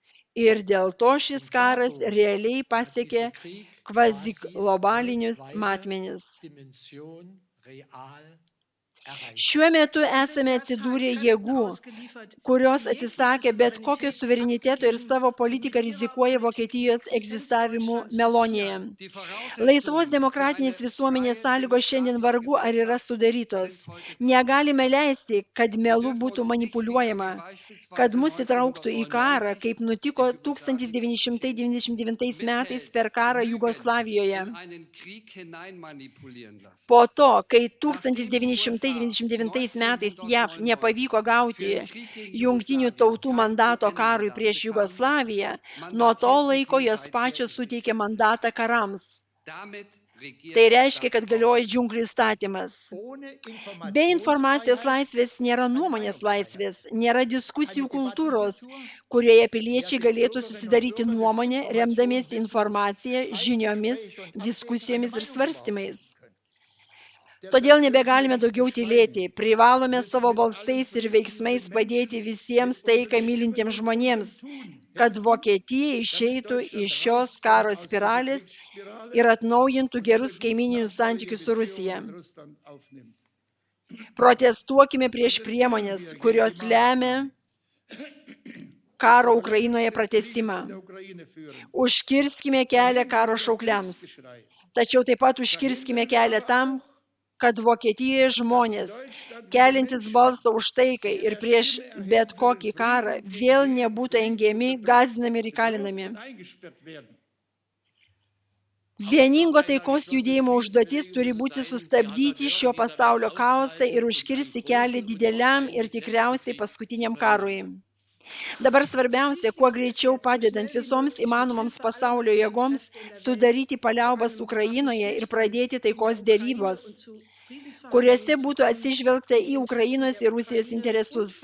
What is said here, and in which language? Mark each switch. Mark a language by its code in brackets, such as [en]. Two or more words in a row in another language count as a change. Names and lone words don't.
[lt] Ir dėl to šis [de] Und [lt] karas [de] dadurch [lt] realiai [de] hat dieser [lt] pasiekė [de] Krieg quasi [lt] kvaziglobalinius [de] weltweite [lt] matmenis. [de] Dimension real erreicht. [lt] Šiuo metu [de] Wir sind [lt] esame [de] derzeit [lt] atsidūrę [de] Kräften [lt] jėgų, [de] ausgeliefert, [lt] kurios [de] die jegliche [lt] atsisakė bet kokio [de] Souveränität [lt] suvereniteto ir [de] abgeben [lt] savo [de] und [lt] politiką [de] mit ihrer [lt] rizikuoja [de] Politik die [lt] Vokietijos [de] Existenz [lt] egzistavimu [de] Deutschlands [lt] Melonėje. [de] riskieren. Die [lt] Laisvos [de] Voraussetzungen für eine [lt] demokratinės visuomenės [de] freie, [lt] sąlygos šiandien [de] demokratische [lt] vargu ar yra [de] Gesellschaft [lt] sudarytos. [de] sind heute da. [lt] Negalime leisti, kad [de] Wir [lt] melu [de] dürfen [lt] būtų [de] uns nicht wieder [lt] manipuliuojama, [de] wie [lt] kad [de] beispielsweise [lt] mus įtrauktų į karą, 1999 kaip nutiko [de] im Jugoslawienkrieg [lt] 1999 metais [de] mithält, [lt] per karą [de] Lügen [lt] Jugoslavijoje. [de] in einen Krieg hineinmanipulieren lassen. [lt] Po to, kai [de] Nachdem die USA [lt] 1999 metais JAV 1999 nepavyko [de] für [lt] gauti [de] den Krieg gegen [lt] Jungtinių [de] Jugoslawien [lt] tautų [de] kein [lt] mandato karui [de] UN-Mandat [lt] prieš [de] bekamen, [lt] Jugoslaviją, nuo to [de] mandatierten [lt] laiko [de] sie [lt] jos [de] seither [lt] pačios [de] ihre [lt] suteikė [de] Gesetze. [lt] mandatą karams. [de] Damit regiert [lt] Tai reiškia, [de] das [lt] kad galioja [de] Ausland. [lt] džiunglių įstatymas. [de] Ohne [lt] Be informacijos [de] Informationsfreiheit [lt] laisvės nėra [de] keine [lt] nuomonės [de] Meinungsfreiheit. [lt] laisvės, nėra diskusijų [de] Eine [lt] kultūros, [de] Debattenkultur, [lt] kurioje [de] in der [lt] piliečiai [de] sich [lt] galėtų [de] Bürgerinnen und [lt] susidaryti [de] Bürger durch [lt] nuomonę, [de] Information, [lt] remdamiesi [de] Wissen, [lt] informaciją, [de] freiem [lt] žiniomis, [de] Gespräch und Abwägen eine [lt] diskusijomis ir [de] Meinung bilden [lt] svarstymais. [de] können. Deshalb [lt] Todėl [de] dürfen wir [lt] nebegalime [de] nicht [lt] daugiau [de] beschweigen, [lt] tylėti, privalome [de] müssen [lt] savo [de] mit allen [lt] balsais ir [de] Frieden [lt] veiksmais [de] liebenden [lt] padėti [de] Menschen, [lt] visiems [de] mit [lt] taiką [de] unseren [lt] mylintiems [de] Stimmen und [lt] žmonėms, [de] unserem Tun [lt] kad [de] helfen, [lt] Vokietija [de] damit [lt] išeitų [de] Deutschland [lt] iš šios [de] rauskommt [lt] karo [de] aus dieser [lt] spiralės [de] Kriegsspirale [lt] ir atnaujintų [de] und [lt] gerus [de] wieder [lt] kaimininius [de] nachhaltige [lt] santykius su Rusija. [de] Beziehungen mit Russland aufnimmt. [lt] Protestuokime prieš [de] Protestieren [lt] priemonės, [de] wir gegen [lt] kurios [de] die [lt] lemia [de] Maßnahmen, [lt] karo [de] die zur [lt] Ukrainoje [de] Verlängerung des Krieges [lt] pratęsimą. [de] in der Ukraine führen. [lt] Užkirskime kelią karo [de] Verhindern wir das [lt] šaukliams, [de] Kriegsgeschrei. [lt] tačiau taip pat užkirskime [de] Verhindern wir [lt] kelią [de] aber [lt] tam, [de] auch, [lt] kad Vokietijoje [de] dass in [lt] žmonės, [de] Deutschland wieder [lt] keliantis [de] Menschen [lt] balsą už taikai [de] die [lt] ir [de] ihre [lt] prieš [de] Stimme erheben [lt] bet [de] für den [lt] kokį karą [de] Frieden und gegen [lt] vėl [de] jeden [lt] nebūtų [de] Krieg, [lt] engiami, [de] unterdrückt, [lt] gąsdinami ir [de] bedroht [lt] įkalinami. [de] und eingesperrt werden. [lt] Vieningo taikos judėjimo užduotis turi būti sustabdyti šio pasaulio chaosą ir užkirsti kelią dideliam ir tikriausiai paskutiniam karui. Dabar svarbiausia, kuo greičiau padedant visoms įmanomoms pasaulio jėgoms sudaryti paliaubas Ukrainoje ir pradėti taikos dėrybos, kuriuose būtų atsižvelgta į Ukrainos ir Rusijos interesus.